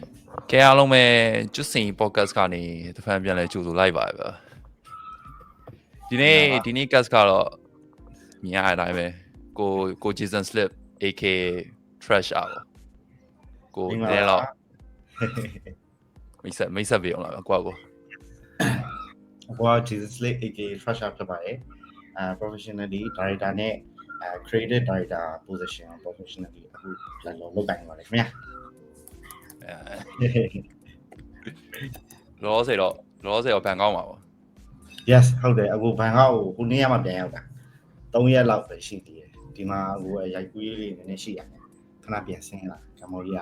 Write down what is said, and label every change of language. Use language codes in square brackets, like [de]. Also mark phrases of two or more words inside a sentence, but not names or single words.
[my] ကဲအားလုံးပဲကျွတ်စင် podcast ကနေတစ်ဖန်ပြန်လဲကြိုဆိုလိုက်ပါပဲဒီနေ့ cast ကတော့မြင်ရတဲ့အတိုင်းပဲကို Jason Slip AK Trash อ่ะကိုနဲတော့မိတ်ဆက်ပေးအောင်လားကွာကို Jason Slip AK Trash ဖြစ်ပါတယ် [en] professionally director [my] နဲ့ [en] creative director position professionally [my] အခုလည်းလုပ်ကိုင်နေပါတယ်ခင်ဗျာ လောဆယ်တော့ဘန်ကောက်မှာပေါ့ Yes ဟုတ်တယ်အခုဘန်ကောက်ကိုခုနေ့မှပြန်ရောက်တာ3ရက်လောက်ပဲရှိသေးတယ်ဒီမှာအခုရိုက်ကူးရေးလေးနည်းနည်းရှိရတယ်ခဏပြန်ဆင်းလာကမ္ဘောဒီးယား